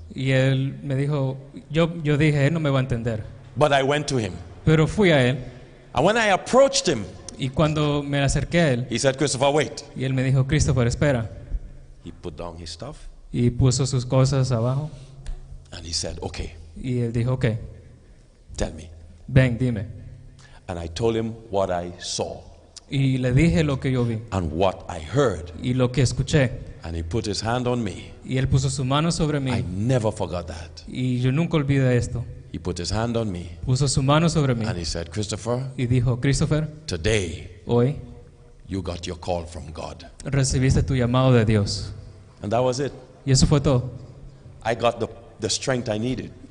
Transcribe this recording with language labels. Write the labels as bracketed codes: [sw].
[es] Y él me dijo, yo dije, él no me va a entender. [en] But I went to him. [es] Pero fui a él. [en] And when I approached him, [es] Y cuando me acerqué a él, [en] he said, "Christopher, wait." [es] y él me dijo, Christopher, espera. [en] He put down his stuff [es] Y puso sus cosas abajo. [en] and he said, "Okay, [es] Y él dijo, ok, [en] tell me." [es] ven, dime. [en] And I told him what I saw [es] Y le dije lo que yo vi [en] and what I heard. [es] y lo que escuché. [en] And he put his hand on me. [es] Y él puso su mano sobre [en] I [es] mí. [en] never forgot that. [es] Y yo nunca olvidé esto. [en] He put his hand on me [es] Puso su mano sobre mí. [en] and he said, "Christopher, [es] Y dijo, Christopher, [en] today [es] hoy [en] you got your call from God." [es] recibiste tu llamado de Dios. [en] And that was it. [es] Y eso fue todo. [en] I got the strength I needed.